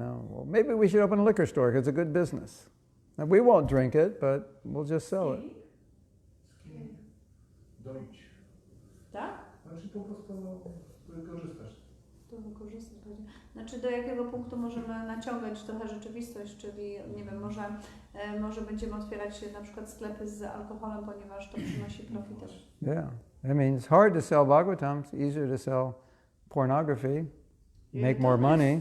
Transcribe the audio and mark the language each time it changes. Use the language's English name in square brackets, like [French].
[English] Well, maybe we should open a liquor store because it's a good business. And we won't drink it, but we'll just sell it. [Polish] Dojść. Tak? Znaczy po prostu wykorzystasz. To wykorzystać. Znaczy do jakiego punktu możemy naciągać trochę rzeczywistość, czyli nie wiem, może będziemy otwierać na przykład sklepy z alkoholem, ponieważ to przynosi profit. [English] Yeah. I mean, it's hard to sell Bhagavatam, it's easier to sell pornography, make more money.